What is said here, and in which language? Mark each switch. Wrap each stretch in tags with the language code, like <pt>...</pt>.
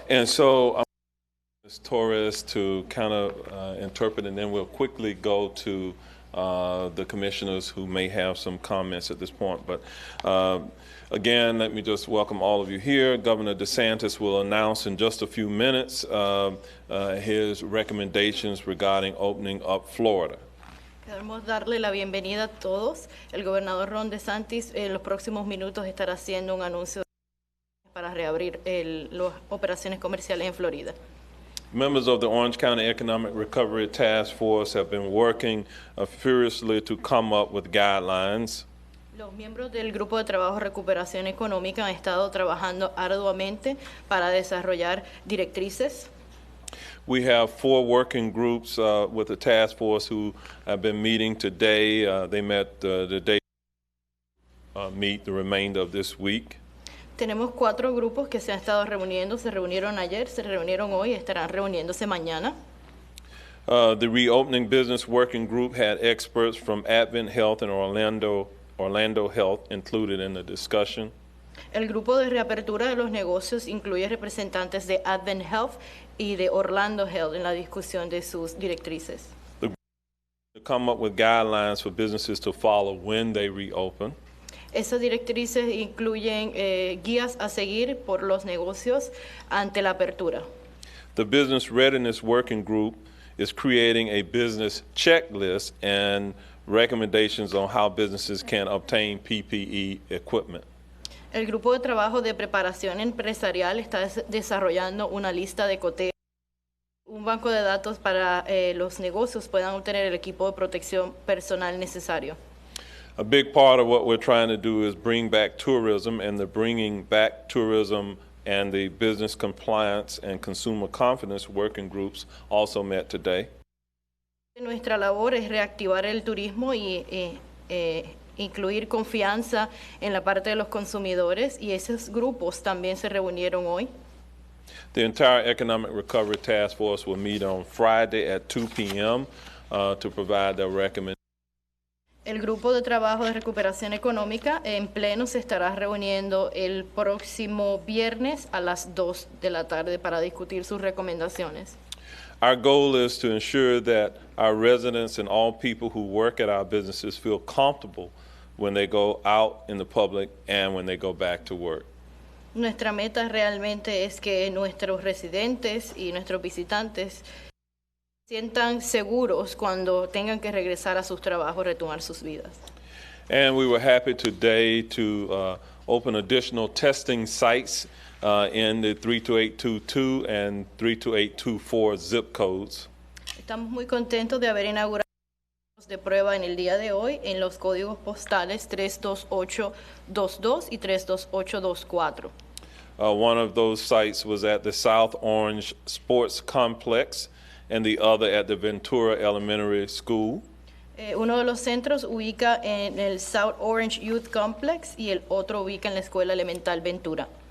<en>And so Ms. Torres to kind of interpret, and then we'll quickly go to the commissioners who may have some comments at this point. But again, let me just welcome all of you here. Governor DeSantis will announce in just a few minutes his recommendations regarding opening up Florida.</en> <es>Queremos darle la bienvenida a todos. El gobernador Ron DeSantis en los próximos minutos estará haciendo un anuncio para reabrir las operaciones comerciales en Florida.</es> <en>Members of the Orange County Economic Recovery Task Force have been working furiously to come up with guidelines.</en> <es>Los miembros del Grupo de Trabajo Recuperación Económica han estado trabajando arduamente para desarrollar directrices.</es> <en>We have 4 working groups with the task force who have been meeting today. They met the day meet the remainder of this week.</en> <es>Tenemos 4 grupos que se han estado reuniendo, se reunieron ayer, se reunieron hoy, estarán reuniéndose mañana.</es> <en>The Reopening Business Working Group had experts from Advent Health and Orlando Health included in the discussion.</en> <es>El grupo de reapertura de los negocios incluye representantes de Advent Health y de Orlando Health en la discusión de sus directrices.</es> <en>The group to come up with guidelines for businesses to follow when they reopen.</en> <es>Esas directrices incluyen guías a seguir por los negocios ante la apertura.</es> <en>The Business Readiness Working Group is creating a business checklist and recommendations on how businesses can obtain PPE equipment.</en> <es>El grupo de trabajo de preparación empresarial está desarrollando una lista de coteos, un banco de datos para los negocios puedan obtener el equipo de protección personal necesario.</es> <en>A big part of what we're trying to do is bring back tourism, and the Bringing Back Tourism and the Business Compliance and Consumer Confidence Working Groups also met today.</en> <es>Nuestra labor es reactivar el turismo y incluir confianza en la parte de los consumidores, y esos grupos también se reunieron hoy.</es> <en>The entire Economic Recovery Task Force will meet on Friday at 2 p.m. To provide their recommendations.</en> <es>El grupo de trabajo de recuperación económica en pleno se estará reuniendo el próximo viernes a las 2 de la tarde para discutir sus recomendaciones.</es> <en>Our goal is to ensure that our residents and all people who work at our businesses feel comfortable when they go out in the public and when they go back to work.</en> <es>Nuestra meta realmente es que nuestros residentes y nuestros visitantes sientan seguros cuando tengan que regresar a sus trabajos, retomar sus vidas.</es> <en>And we were happy today to open additional testing sites in the 32822 and 32824 zip codes.</en> <es>Estamos muy contentos de haber inaugurado de prueba en el día de hoy en los códigos postales 32822 y 32824.</es> <en>One of those sites was at the South Orange Sports Complex, and the other at the Ventura Elementary School.</en> <es>Uno de los centros ubica en el South Orange Youth Complex y el otro ubica en la Escuela Elemental Ventura.</es>